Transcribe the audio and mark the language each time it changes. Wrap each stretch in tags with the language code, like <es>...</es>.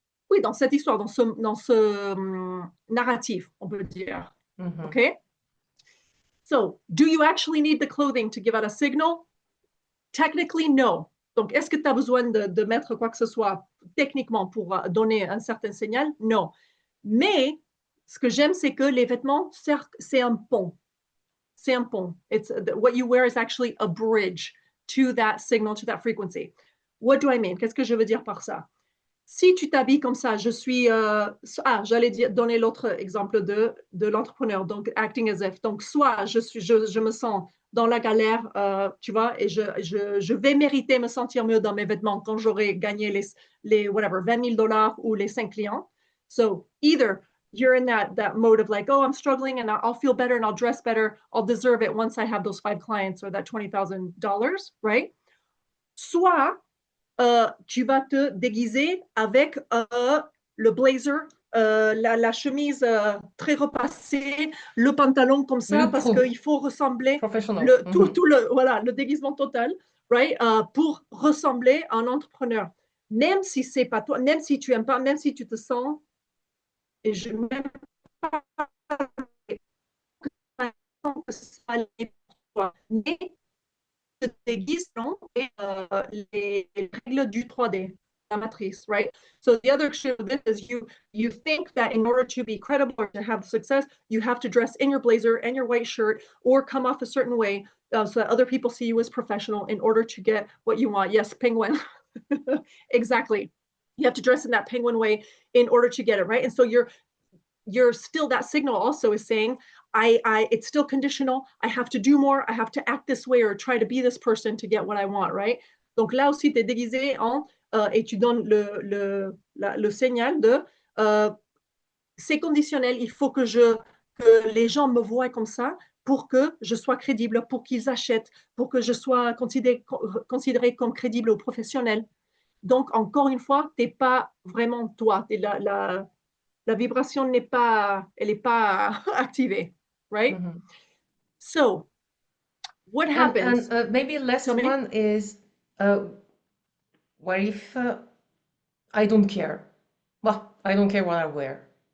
<fr>Oui, dans cette histoire, dans ce narratif, on peut dire.</fr> <en>Okay? So, do you actually need the clothing to give out a signal? Technically, no.</en> <fr>Donc, est-ce que tu as besoin de mettre quoi que ce soit techniquement pour donner un certain signal? Non. Mais ce que j'aime, c'est que les vêtements, c'est un pont. C'est un pont.</fr> <en>What you wear is actually a bridge to that signal, to that frequency. What do I mean?</en> <fr>Qu'est-ce que je veux dire par ça? Si tu t'habilles comme ça, j'allais donner l'autre exemple de l'entrepreneur, donc</fr> <en>acting as if.</en> <fr>Donc, soit je me sens dans la galère, tu vois, et je vais mériter me sentir mieux dans mes vêtements quand j'aurai gagné les whatever, 20 000 dollars ou les 5 clients.</fr> <en>So, either you're in that mode of like, oh, I'm struggling and I'll feel better and I'll dress better. I'll deserve it once I have those 5 clients or that $20,000, right?</en> <fr>Soit, tu vas te déguiser avec le blazer, la chemise très repassée, le pantalon comme ça, parce qu'il faut ressembler le déguisement total, right? Pour ressembler à un entrepreneur. Même si c'est pas toi, même si tu aimes pas, même si tu te sens, et je même pas que ça l'est pour toi, mais te déguise et les règles du 3D, la matrice, right?</fr> <en>So the other extreme of this is you think that in order to be credible or to have success, you have to dress in your blazer and your white shirt or come off a certain way so that other people see you as professional in order to get what you want. Yes, penguin. Exactly. You have to dress in that penguin way in order to get it, right? And so you're still, that signal also is saying, it's still conditional. I have to do more. I have to act this way or try to be this person to get what I want, right?</en> <fr>Donc là aussi, tu es déguisé et tu donnes le signal de c'est conditionnel. Il faut que les gens me voient comme ça pour que je sois crédible, pour qu'ils achètent, pour que je sois considéré comme crédible ou professionnel. Donc, encore une fois, tu n'es pas vraiment toi. La vibration elle n'est pas activée, right?</fr> <en>So, what happens? And maybe last one is, what if I don't care? Well, I don't care what I wear.</en>